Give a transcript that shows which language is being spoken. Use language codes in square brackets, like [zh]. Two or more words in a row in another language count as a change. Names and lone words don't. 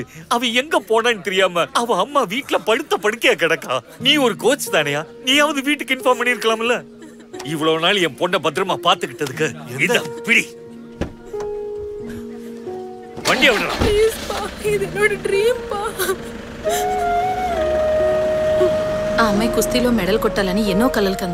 [ta] அவ எங்க போனான்னு தெரியாம அவ அம்மா வீட்டுல படுத்த படுக்கையா கிடக்கா. நீ ஒரு கோச் தானையா? நீயாவது வீட்டுக்கு இன்ஃபார்ம் பண்ணிருக்கலாம்ல. இவ்வளவு நாள் என் பொண்ணை பத்திரமா பாத்துக்கிட்டதுக்கு இத பிடி. வண்டியை விடுறா. ப்ளீஸ் பா, இது என்னோட డ్రీమ్ పా. [te] ఆ అమ్మాయి కుస్తీలో మెడల్ కొట్టాలని ఎన్నో కలలు కంది.